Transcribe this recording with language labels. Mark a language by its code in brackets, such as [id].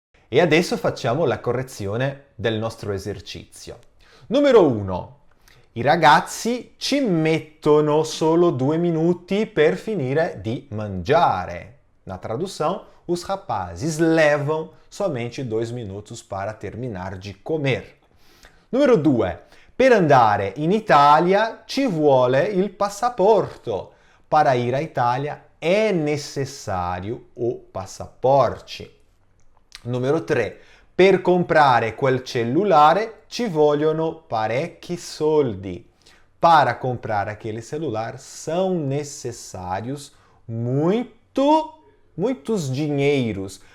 [it] E adesso facciamo la correzione del nostro esercizio. Numero 1. I ragazzi ci mettono solo 2 minuti per finire di mangiare. [pt] Na tradução, os rapazes levam somente 2 minutos para terminar de comer. [it] Numero 2. Per andare in Italia ci vuole il passaporto. [pt] Para ir à Itália é necessário o passaporte. [it] Numero 3. Per comprare quel cellulare ci vogliono parecchi soldi. [pt] Para comprar aquele celular são necessários muitos dinheiros.